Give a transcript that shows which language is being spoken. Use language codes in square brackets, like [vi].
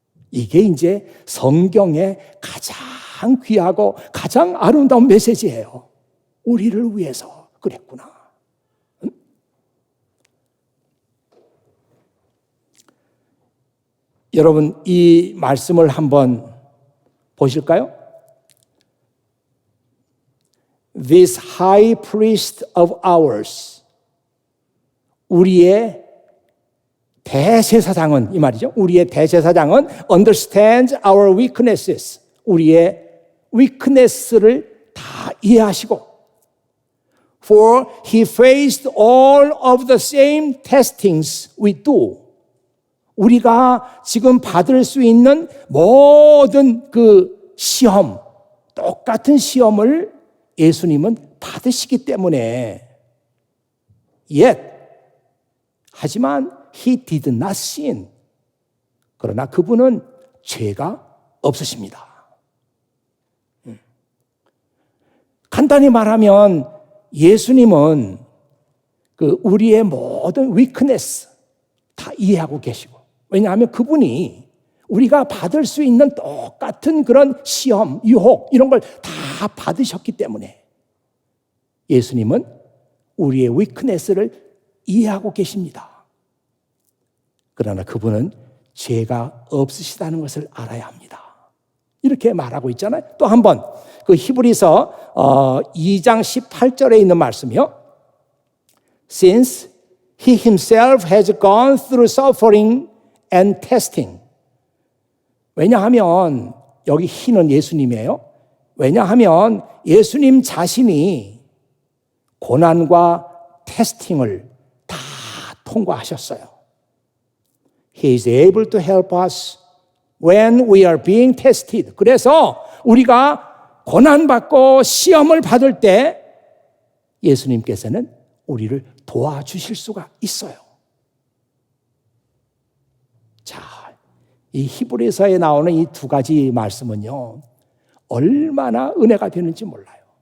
[ko] 이게 이제 성경의 가장 귀하고 가장 아름다운 메시지예요. 우리를 위해서 그랬구나. 여러분, 이 말씀을 한번 보실까요? [en] This high priest of ours, [ko] 우리의 대제사장은, 이 말이죠. 우리의 대제사장은 [en] understands our weaknesses, [ko] 우리의 weakness를 다 이해하시고 [en] For he faced all of the same testings we do. [ko] 우리가 지금 받을 수 있는 모든 그 시험, 똑같은 시험을 예수님은 받으시기 때문에 [en] Yet, [ko] 하지만 [en] he did not sin. [ko] 그러나 그분은 죄가 없으십니다. 간단히 말하면 예수님은 그 우리의 모든 weakness 다 이해하고 계시고, 왜냐하면 그분이 우리가 받을 수 있는 똑같은 그런 시험, 유혹 이런 걸 다 받으셨기 때문에 예수님은 우리의 weakness를 이해하고 계십니다. 그러나 그분은 죄가 없으시다는 것을 알아야 합니다. 이렇게 말하고 있잖아요. 또 한 번 그 히브리서 2장 18절에 있는 말씀이요. [en] Since he himself has gone through suffering and testing. [ko] 왜냐하면 여기 he는 예수님이에요. 왜냐하면 예수님 자신이 고난과 테스팅을 다 통과하셨어요. [en] He is able to help us when we are being tested. [ko] 그래서 우리가 고난받고 시험을 받을 때 예수님께서는 우리를 도와주실 수가 있어요. 자, 이 히브리서에 나오는 이 두 가지 말씀은요, 얼마나 은혜가 되는지 몰라요.